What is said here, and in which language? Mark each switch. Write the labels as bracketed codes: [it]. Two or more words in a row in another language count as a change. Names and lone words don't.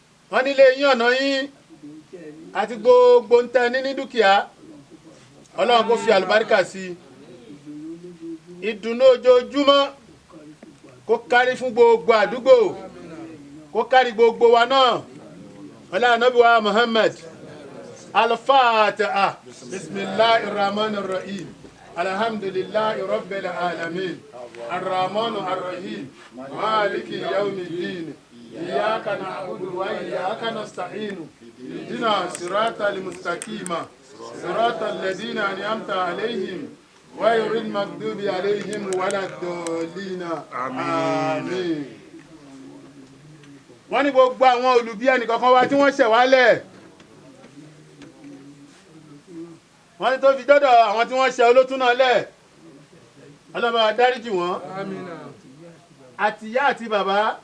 [yo] Wọ́n ní ilé yín, ọ̀nà yín, àti gbogbo ń tẹ́ ní ní dúkìá. Ọlọ́run kó fi àlùbáríkà sí i. Ìdùnnú ojoojúmọ́ kó kárí fún gbogbo àdúgbò, kó kárí gbogbo wa náà. Ọlá Ànábì wa Muhammad. Al-Fatiha. [ar] بسم الله الرحمن الرحيم. الحمد لله رب العالمين. الرحمن الرحيم. مالك يوم الدين. إياك نعبد وإياك نستعين. اهدنا الصراط المستقيم. صراط الذين أنعمت عليهم. غير المغضوب عليهم ولا الضالين. [yo] Àmín. Àmín. Wọ́n ní gbogbo àwọn olùbí ẹnìkankan wa tí wọ́n ṣẹ̀ wálẹ̀. Wọ́n ní tó fi dọ́dọ̀ àwọn tí wọ́n ṣẹ̀ olótùú náà lẹ̀. Ọlọ́run bá wa dáríjì wọ́n. Àti ìyá àti bàbá.